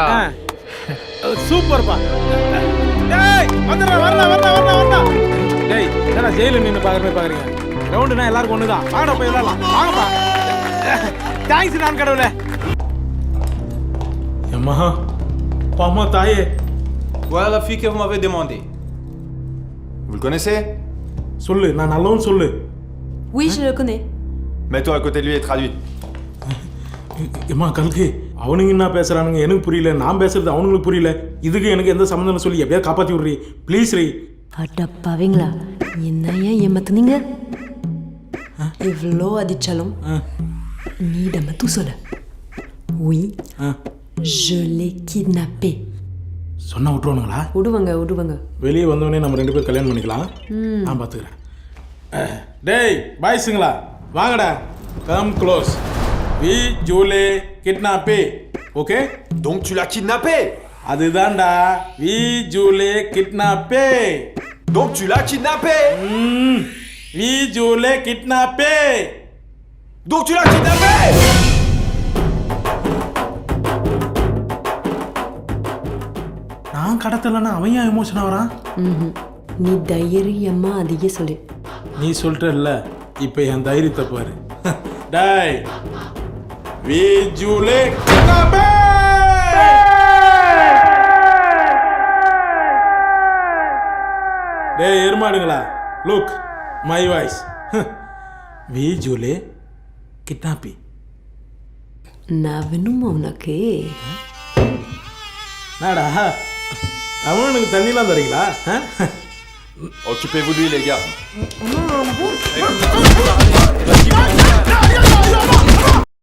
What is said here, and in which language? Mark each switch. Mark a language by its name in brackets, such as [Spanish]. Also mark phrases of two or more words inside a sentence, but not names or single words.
[Tamil] சூப்பர்ப்பா. டேய் வந்துடா, வரலாம் வரலாம் வரலாம் வரலாம். டேய் என்னடா ஜெயில நின்னு பாக்குறமே பாக்குறீங்க? கிரவுண்ட்னா எல்லாருக்கும் ஒண்ணுதான். வாங்கடா போய் விளையாடலாம். வாங்கப்பா. தேங்க்ஸ் நான் கடவுளே. அம்மா பாமா தாயே. [French] Voilà la fille que vous m'avez demandé. Vous le connaissez? [Tamil] சொல்லு, நான் நல்லவன் சொல்லு. [French] Oui, je le connais. Mets-toi à côté de lui et traduis. [Tamil] அம்மா கல்கி, அவனுங்க என்ன பேசுறானுங்க எனக்கு புரியல, நான் பேசுறது அவனுங்களுக்கு புரியல. இதுக்கு எனக்கு எந்த சம்மந்தம் சொல்லி எப்படியா காப்பாத்தி விடுறீ ப்ளீஸ் ரீ. அடப்பாவீங்களா, என்ன ஏன் ஏமாத்துனீங்க? இவ்வளோ அடிச்சாலும் நீ மட்டும் சொல்லு. [French] Oui, je l'ai kidnappé. [Tamil] சொன்னா விட்டுருவானுங்களா? விடுவாங்க. வெளியே வந்தவொடனே நம்ம 2 பேரும் கல்யாணம் பண்ணிக்கலாம். நான் பார்த்துக்கிறேன். டேய் பாய்ஸுங்களா வாங்கடா. [English] come close. [French] oui j'l'ai kidnappé. ஓகே? Donc tu l'as kidnappé? அதுதான்டா, oui j'l'ai kidnappé. Donc tu l'as kidnappé? oui j'l'ai kidnappé. Donc tu l'as kidnappé? [Tamil] நான் கடத்தலன்னா அவன் ஏன் எமோஷன் ஆகிறான்? நீ தைரியமா அதையே சொல்லு. நீ சொல்லிட்டல்ல இப்போ என் தைரியத்தை பாரு. [French] டாய் oui j'l'ai kidnappé. [Tamil] டேய் எருமாடுங்களா, [English] look my voice. [French] oui j'l'ai kidnappé. [Tamil] நான் வேணுமா உனக்கு? நாடா அவனுக்கு தண்ணிலாம் தரீங்களா? [French] Occupez-vous de lui, les gars.